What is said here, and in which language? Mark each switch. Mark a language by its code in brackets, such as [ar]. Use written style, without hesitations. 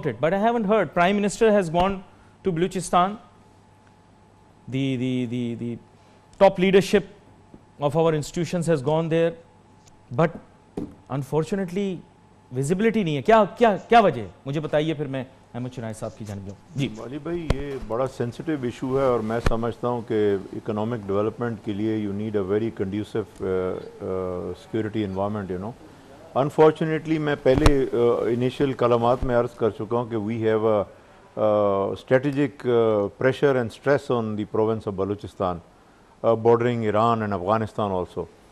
[en] But I haven't heard. Prime Minister has gone to Balochistan. The top leadership of our institutions has gone there. But unfortunately visibility [ur] نہیں ہے. کیا وجہ ہے؟ مجھے بتائیے، پھر میں احمد چنائے صاحب کی جانب جاؤں. جی علی بھائی، یہ بڑا سینسٹیو ایشو ہے، اور میں سمجھتا ہوں کہ اکنامک ڈیولپمنٹ کے لیے [en] You need a very conducive security environment. Unfortunately [ur] میں پہلے انیشیل کلمات میں عرض کر چکا ہوں کہ [en] We have a strategic pressure and stress on the province of Balochistan bordering Iran and Afghanistan also.